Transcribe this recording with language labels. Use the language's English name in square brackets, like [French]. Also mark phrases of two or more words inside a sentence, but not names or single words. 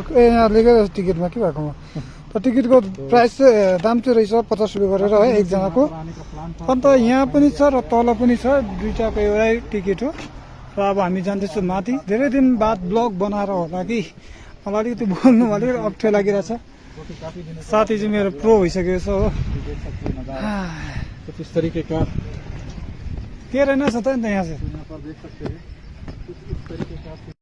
[Nepali] ए यहाँ लेखेको टिकटमा के भएको? त टिकटको प्राइस चाहिँ दाम चाहिँ रहेछ 50 रुपियाँ गरेर है एकजनाको। अन्त यहाँ पनि छ र तल पनि छ, दुईटाको एउटै टिकट हो। र अब हामी जाँदैछौँ माथि। धेरै दिन बाद ब्लग बनाएर होला कि मलाई अलिकति बोल्नु अलिक अप्ठ्यारो लागिरहेछ। साथी चाहिँ मेरो प्रो भइसकेको छ हो। [Hindi] इस तरीके का के रहना चाहता है यहाँ से? यहाँ पर देख सकते हैं इस तरीके का